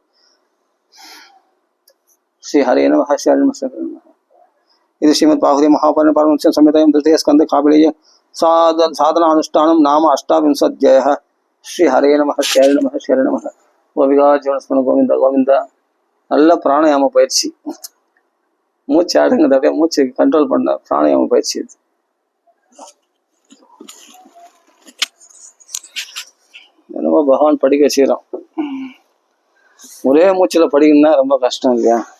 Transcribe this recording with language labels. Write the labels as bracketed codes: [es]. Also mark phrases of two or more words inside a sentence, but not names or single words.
[sa] श्री हरे नमः। श्री नमः। इति श्रीमद्भागवते महापुराणे पारमहंस्यां संहितायां तृतीय स्कन्धे काबिलेय साधनानुष्ठानं नाम 28 अध्यायः। श्री हरे नमः। श्री हरे नमः। श्री हरे नमः। गोविगा जीवनस्मरण गोविंद गोविंद। [ta] நல்ல பிராணாயாம பயிற்சி, மூச்சு அடங்குது, அப்படியே மூச்சு கண்ட்ரோல் பண்ண பிராணாயாம பயிற்சி இது. என்னமோ பகவான் படிக்க வச்சுக்கிறோம். ஒரே மூச்சுல படிக்கணும்னா ரொம்ப கஷ்டம் இல்லையா?